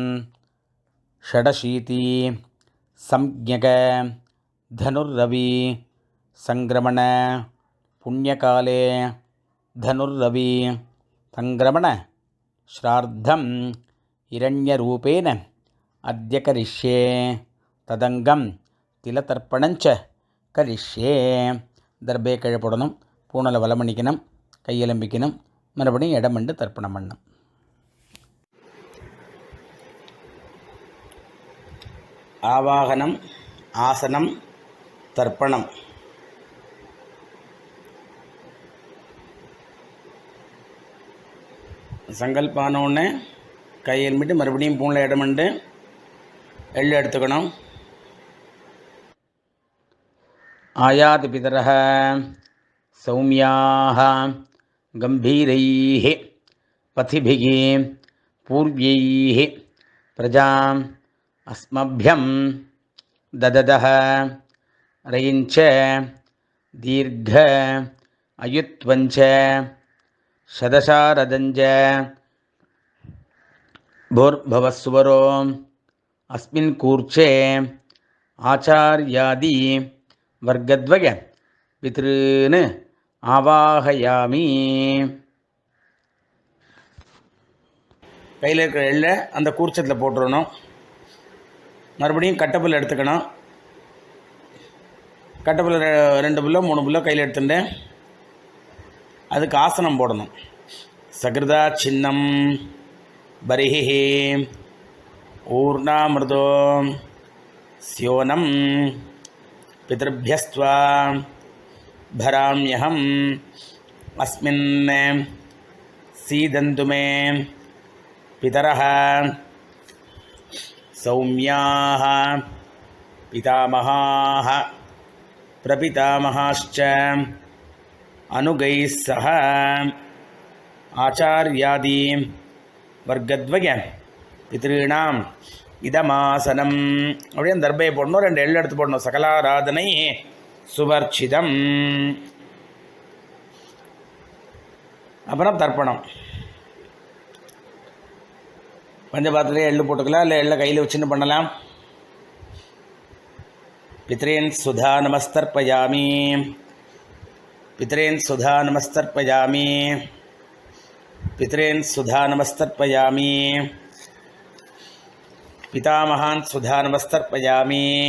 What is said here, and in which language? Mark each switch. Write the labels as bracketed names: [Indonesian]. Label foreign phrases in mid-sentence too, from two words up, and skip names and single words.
[Sanskrit] षडशीति संज्ञक धनुर्रवि संक्रमण पुण्यकाले धनुर्रवि संक्रमण श्राद्धं हिरण्यरूपेण अद्य करिष्ये तदंगम तिलतर्पणञ्च करिष्ये दर्बे कळ [Tamil] போடணும் பூணல வலமணிக்கணும் கையெலம்பிக்கணும் மறுபடியும் இடமண்டு தர்ப்பணம் பண்ணணும் ஆவாகனம் ஆசனம் தர்ப்பணம் சங்கல்பானோன்னு கையெலும்பிட்டு மறுபடியும் பூணில் இடமண்டு எள்ளு எடுத்துக்கணும் [Sanskrit] आयाति पितरः सौम्याः गम्भीरैः पथिभिः पूर्व्यैः प्रजाम् अस्मभ्यं दददः रयिञ्च दीर्घ अयुत्वञ्च शदशारदञ्च भूर्भवस्वरो अस्मिन् कूर्चे आचार्यादि वर्गद्वय पितॄन् आवाहयामि [Tamil] கையில் இருக்கிற எள்ளை அந்த கூர்ச்சத்தில் போட்டுறணும் மறுபடியும் கட்டப்புல் எடுத்துக்கணும் கட்டப்புல் 2 புல்லோ 3 புல்லோ கையில் எடுத்துட்டு அதுக்கு ஆசனம் போடணும் [Sanskrit] सकृदा छिन्नं बर्हिः ऊर्णाम्रदः स्योनम् पितृभ्यस्त्वा भराम्यहम् अस्मिन् सीदन्तु मे पितरः सौम्याः पितामहाः प्रपितामहाश्च अनुगैः सह आचार्यादि वर्गद्वय पितॄणाम् இதமாசனம் [Tamil] அப்படியே அந்த தர்பையை போடணும் 2 எள்ளு எடுத்து போடணும் [Sanskrit] सकलाराधनैः स्वर्चितम् [Tamil] அப்புறம் தர்ப்பணம் பஞ்சபாத்திரத்திலே எள்ளு போட்டுக்கலாம் இல்லை எள்ளை கையில் வச்சுன்னு பண்ணலாம் [Sanskrit] पितॄन् स्वधा नमस्तर्पयामि पितॄन् स्वधा नमस्तर्पयामि पितॄन् स्वधा नमस्तर्पयामि पितामहान् सुधा नमस्तर्पयामि